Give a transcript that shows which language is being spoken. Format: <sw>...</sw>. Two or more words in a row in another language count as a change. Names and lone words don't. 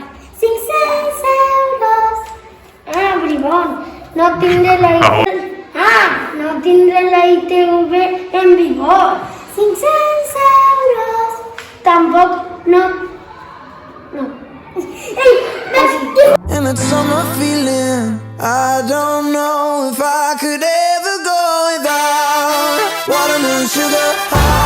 <ca>500 euros. Ah, bribón, no tindré la ITV. No tindré la ITV en vigor. 500 euros. Tampoc no. Ei, ves,</ca> <en>And that summer feeling, I don't know if I could ever go without watermelon sugar.</en>